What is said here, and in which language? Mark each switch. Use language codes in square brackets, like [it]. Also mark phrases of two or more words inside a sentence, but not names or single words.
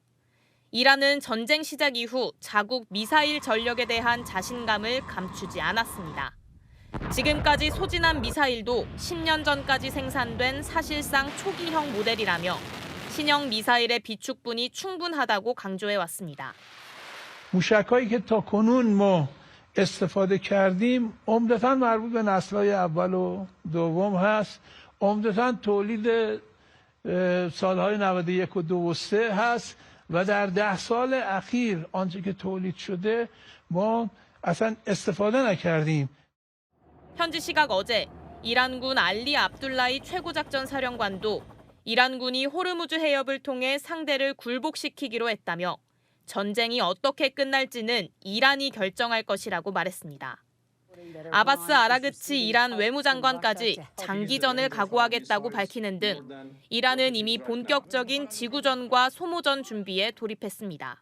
[ko] 이란은 전쟁 시작 이후 자국 미사일 전력에 대한 자신감을 감추지 않았습니다. 지금까지 소진한 미사일도 10년 전까지 생산된 사실상 초기형 모델이라며 신형 미사일의 비축분이 충분하다고 강조해왔습니다. [fa] موشک‌هایی که تاکنون ما استفاده کردیم عمدتاً مربوط به نسل‌های اول و دوم هست. عمدتاً تولید سال‌های 91 و 2 و 3 هست و در 10 سال اخیر آنچه که تولید شده ما اصلا استفاده نکردیم. [ko] 현지 시각 어제 이란군 알리 압둘라이 최고작전 사령관도 이란군이 호르무즈 해협을 통해 상대를 굴복시키기로 했다며 전쟁이 어떻게 끝날지는 이란이 결정할 것이라고 말했습니다. 아바스 아라그치 이란 외무장관까지 장기전을 각오하겠다고 밝히는 등 이란은 이미 본격적인 지구전과 소모전 준비에 돌입했습니다.